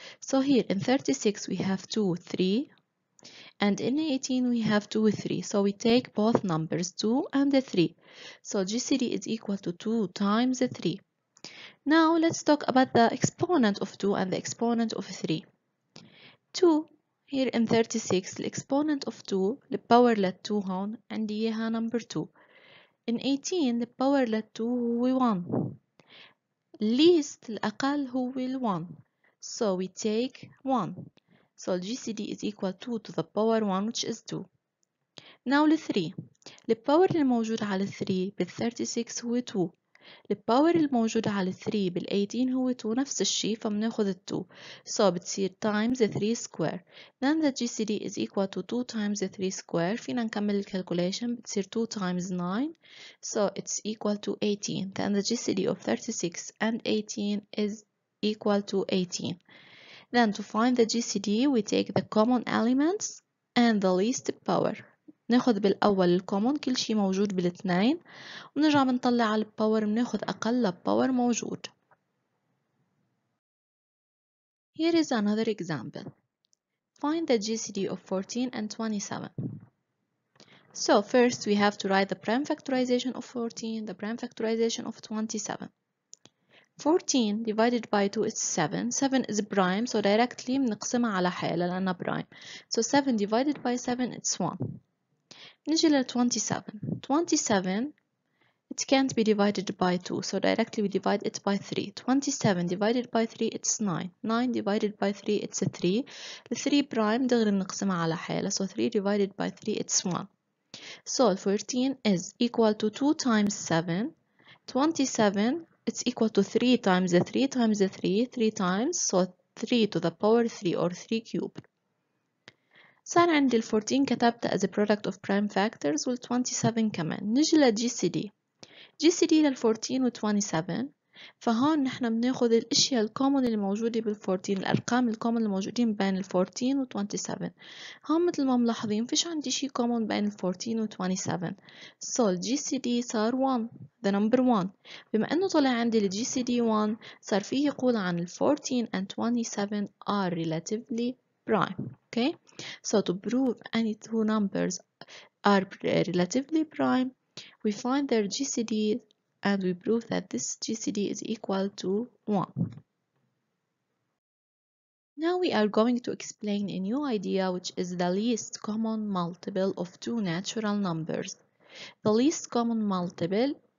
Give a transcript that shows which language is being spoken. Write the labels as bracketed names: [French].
[English] So here in 36 we have 2, 3, and in 18 we have 2, 3. So we take both numbers 2 and 3. So GCD is equal to 2 times 3. Now let's talk about the exponent of 2 and the exponent of 3. [Arabic] 2 [English] here in 36 [Arabic] الإكسبوننت of 2 الباور لل2 هون عندي إياها number 2. In 18 الباور لل2 هو 1. least الأقل هو 1. [English] So we take 1. So GCD is equal to 2 to the power 1, which is 2. Now ل 3. [Arabic] الباور الموجود على 3 بال 36 هو 2. الباور الموجود على 3 بال 18 هو 2 نفس الشي، فبناخد ال 2. [English] So بتصير times 3 square. Then the GCD is equal to 2 times 3 square. [Arabic] فينا نكمل الكالكوليشن، بتصير 2 times 9. [English] So it's equal to 18. Then the GCD of 36 and 18 is equal to 18. Then to find the GCD we take the common elements and the least power. [Arabic] ناخد بالأول الكومون، كل شي موجود بالاثنين، ونرجع بنطلع على الباور، بناخد أقل باور موجود. [English] Here is another example. Find the GCD of 14 and 27. So first we have to write the prime factorization of 14, the prime factorization of 27. 14 divided by 2 is 7. 7 is prime, so directly [Arabic] بنقسمها على حالة لأنها [English] prime. So 7 divided by 7 it's 1. [Arabic] نجي لل 27. [English] 27 it can't be divided by 2, so directly we divide it by 3. 27 divided by 3 it's 9. 9 divided by 3 it's 3. The 3 prime [Arabic] دغري بنقسمها على حالة, [English] so 3 divided by 3 it's 1. So 14 is equal to 2 times 7. 27 it's equal to 3 times 3 times 3, 3 times, so 3 to the power 3 or 3 cubed. [Arabic] صار عندي ال 14 كتبتها [English] as a product of prime factors [Arabic] وال 27 كمان. نجي لل GCD. GCD لل 14 و 27. فهون نحن بناخد الاشياء الكومن اللي موجودة بال 14، الارقام الكومن الموجودين بين ال 14 و 27. هون مثل ما ملاحظين فيش عندي شي كومن بين ال 14 و 27. [English] So ال GCD صار 1، the number 1. [Arabic] بما انه طلع عندي ال GCD 1 صار فيه يقول عن ال 14 [English] and 27 are relatively prime. Okay, so to prove any two numbers are relatively prime, we find their GCD and we prove that this GCD is equal to 1. Now we are going to explain a new idea, which is the least common multiple of two natural numbers. The least common multiple